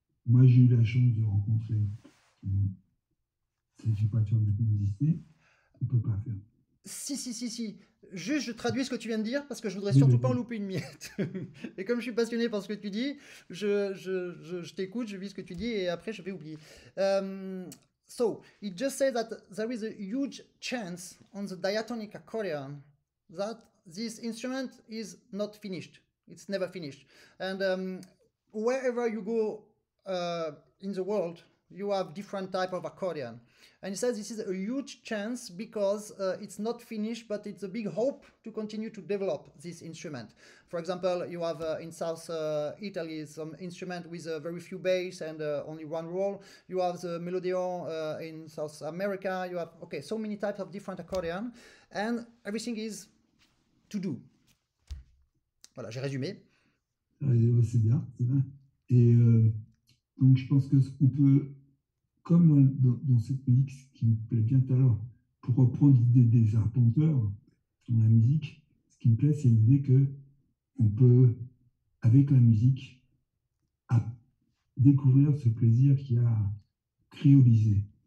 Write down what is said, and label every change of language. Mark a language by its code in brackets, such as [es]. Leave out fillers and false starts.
[fr] Moi, j'ai eu la chance de rencontrer. Il ne s'agit pas de faire de la publicité, on ne peut pas faire. Si. Juste, je traduis ce que tu viens de dire parce que je voudrais Oui, surtout vas-y. pas en louper une miette. Et comme je suis passionné par ce que tu dis, je t'écoute, je vis ce que tu dis et après je vais oublier. [en] So, it just says that there is a huge chance on the diatonic accordion that this instrument is not finished. It's never finished. And wherever you go in the world, you have different type of accordion. And he says this is a huge chance because it's not finished, but it's a big hope to continue to develop this instrument. For example, you have in South Italy some instrument with very few bass and only one roll. You have the melodeon in South America. You have so many types of different accordion, and everything is to do. [fr] Voilà, j'ai résumé. Ouais, c'est bien, c'est bien. Et donc, je pense qu'on peut, comme dans cette musique, ce qui me plaît bien tout à l'heure, pour reprendre l'idée des arpenteurs dans la musique, ce qui me plaît, c'est l'idée qu'on peut, avec la musique, découvrir ce plaisir qu'il y a à créoliser.